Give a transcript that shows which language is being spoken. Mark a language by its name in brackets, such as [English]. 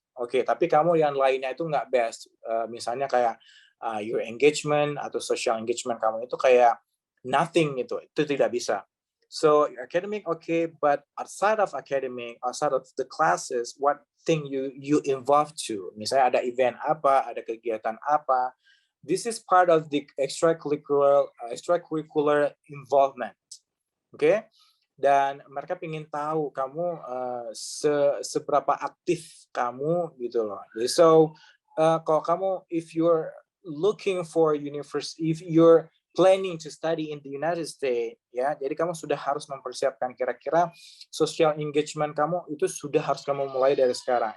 [Indonesian] Oke, tapi kamu yang lainnya itu nggak best. Misalnya kayak [English] your engagement [Indonesian] atau social engagement kamu itu kayak nothing itu tidak bisa. [English] So academic okay, but outside of academic, outside of the classes, what thing you involved to? [Indonesian] Misalnya ada event apa, ada kegiatan apa. [English] This is part of the extracurricular involvement. Okay? [Indonesian] Dan mereka ingin tahu kamu seberapa aktif kamu gitu loh. So kalau kamu [English] if you're looking for university, if you're planning to study in the United States, [Indonesian] ya, jadi kamu sudah harus mempersiapkan kira-kira social engagement kamu itu sudah harus kamu mulai dari sekarang.